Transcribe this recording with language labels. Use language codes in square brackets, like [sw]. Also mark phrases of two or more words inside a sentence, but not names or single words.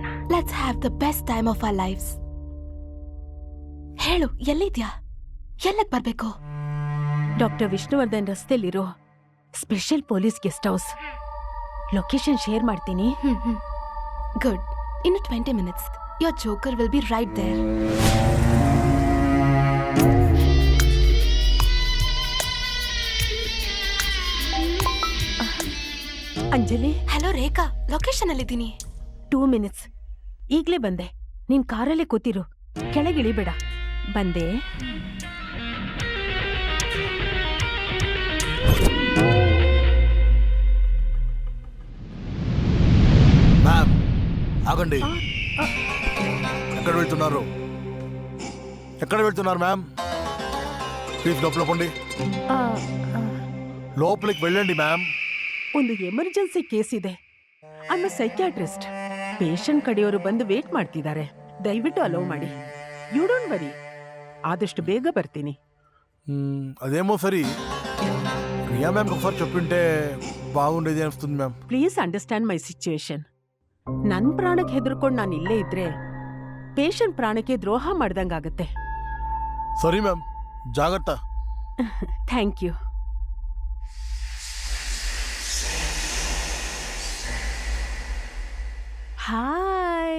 [en] Let's have the best time of our lives. [kn] ಹೇಳು, ಎಲ್ಲಿದ್ಯಾ? ಎಲ್ಲಕ್ ಬರ್ಬೇಕು? ಡಾಕ್ಟರ್ ವಿಷ್ಣುವರ್ಧನ್ ರಸ್ತೆಯಲ್ಲಿರೋ ಸ್ಪೆಷಲ್ ಪೊಲೀಸ್ ಗೆಸ್ಟ್ ಹೌಸ್. [en] location share [kn] ಮಾಡ್ತೀನಿ. ಗುಡ್. [en] ಇನ್ನು 20 minutes your joker will be right there. [kn] ಅಂಜಲಿ, ಹಲೋ ರೇಖಾ, ಲೊಕೇಶನ್ ಅಲ್ಲಿದ್ದೀನಿ. 2 minutes. ಈಗ್ಲೇ ಬಂದೆ. ನೀನ್ ಕಾರಲ್ಲೇ ಕೂತಿರು, ಕೆಳಗಿಳಿಬೇಡ. ಬಂದೆ. [te] మ్యామ్ ఆగండి. ఎక్కడ వెళ్తున్నారు మ్యామ్? ప్లీజ్ లోపల పోండి. లోపలికి వెళ్ళండి మ్యామ్. [kn] ಒಂದು [en] emergency case [kn] ಇದೆ. [en] I am psychiatrist. [kn] ಪೇಷಂಟ್ ಕಡೆಯವರು ಬಂದು ವೇಟ್ ಮಾಡ್ತಿದ್ದಾರೆ. ದಯವಿಟ್ಟು ಅಲೋ ಮಾಡಿ. [en] you don't worry, [kn] ಆದಷ್ಟು ಬೇಗ ಬರ್ತೀನಿ. [te] అదేమో సరి. రియా మ్యామ్ ఒకసారి చెప్పింటే బాగుండేది అనిపిస్తుంది మ్యామ్. [en] Please understand my situation. [kn] ನನ್ ಪ್ರಾಣಕ್ಕೆ ಹೆದರ್ಕೊಂಡು ನಾನು ಇಲ್ಲೇ ಇದ್ರೆ ಪೇಷಂಟ್ ಪ್ರಾಣಕ್ಕೆ ದ್ರೋಹ ಮಾಡ್ದಂಗಾಗತ್ತೆ. ಸರಿ ಮ್ಯಾಮ್, ಜಾಗ್ರತಾ. [en] Thank you. Hi.